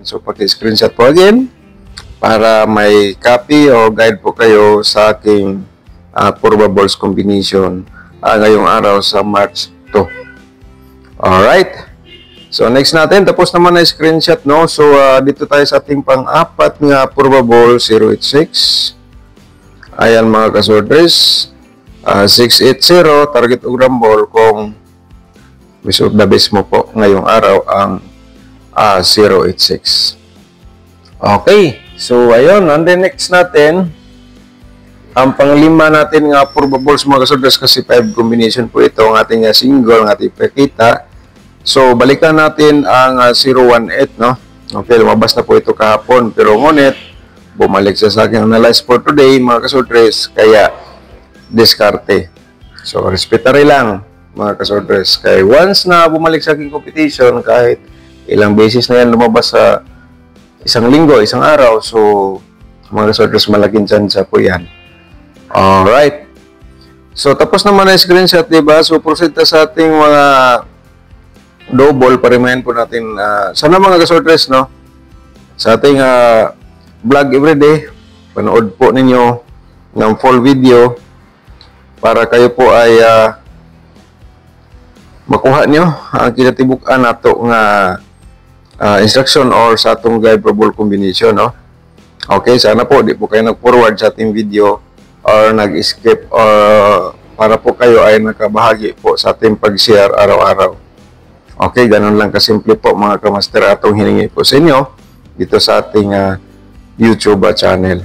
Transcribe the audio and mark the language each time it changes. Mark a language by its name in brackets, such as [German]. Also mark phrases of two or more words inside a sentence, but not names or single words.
[Filipino] So, paki-screenshot po again para may copy o guide po kayo sa aking [English] probables combination [Filipino] ngayong araw sa March 2. Alright. So, next natin, tapos naman na screenshot, no? So, dito tayo sa ating pang-apat nga probable 086. Ayan mga ka-sortress, 680, target og rambol kung [English] best of the best [Filipino] mo po ngayong araw ang 086. Okay, so ayun, [English] and then next [Filipino] natin, ang panglima natin nga probables mga ka-sortress kasi 5 combination po ito, ang ating single, ang ating pakita. So, balikan natin ang 018, no? Okay, lumabas na po ito kahapon, pero ngunit, bumalik sa aking [English] analyze for today, [Filipino] mga ka-sortress, kaya diskarte. So, respetary lang, mga ka-sortress. Kaya once na bumalik sa aking competition, kahit ilang beses na yan lumabas sa isang linggo, isang araw, so, mga ka-sortress, malaking chance po yan. Alright. So, tapos naman na screenshot, diba? So, proceed na sa ating mga double, parimahin po natin, sana mga ka-sortress, no? Sa ating vlog everyday, panood po ninyo ng full video para kayo po ay makuha nyo ang [Cebuano] kinatibuk-an nato nga [English] instruction or [Cebuano] sa atong [English] guide probable combination, [Filipino] no? Okay, sana po di po kayo nag-forward sa ating video or nag-skip or para po kayo ay nakabahagi po sa ating pag-share araw-araw. Okay, ganun lang kasimple po mga kamaster atong hiningi po sa inyo dito sa ating YouTube channel.